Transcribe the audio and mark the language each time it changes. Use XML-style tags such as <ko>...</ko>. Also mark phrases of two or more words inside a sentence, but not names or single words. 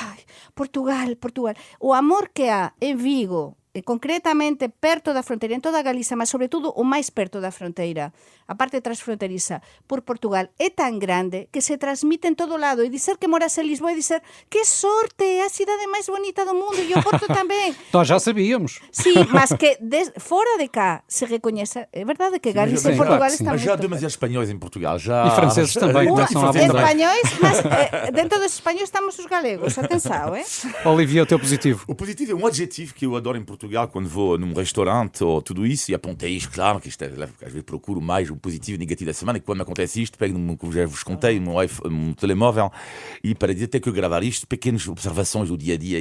<gl>O amor que há en Vigo concretamente perto da fronteira, en toda Galiza, mas sobre todo o máis perto da fronteira, a parte transfronteriza por Portugal, é tan grande que se transmite en todo lado, e dizer que moras en Lisboa e dizer que sorte, é a cidade máis bonita do mundo, e o Porto tamén.</gl> <pt>Nós já sabíamos.</pt> <gl>Sí, mas que fora de cá se recoñece, é verdade que Galiza e Portugal están</gl> <pt>Mas já há</pt> <gl>moito.</gl> <pt>demasiados espanhóis em Portugal. Já... E franceses também começam a abundar.</pt> <gl>Espanhóis, mas dentro dos espanhóis estamos os galegos, atenção,</gl> <pt>Olivia, o teu positivo. O positivo é um adjetivo que eu adoro em Portugal quando vou num restaurante ou tudo isso, e apontei isto, claro, que isto é, às vezes procuro mais o positivo e o negativo da semana, e quando me acontece isto, pego, como já vos contei, um telemóvel, e para dizer, tenho que gravar isto, pequenas observações do dia a dia.</pt>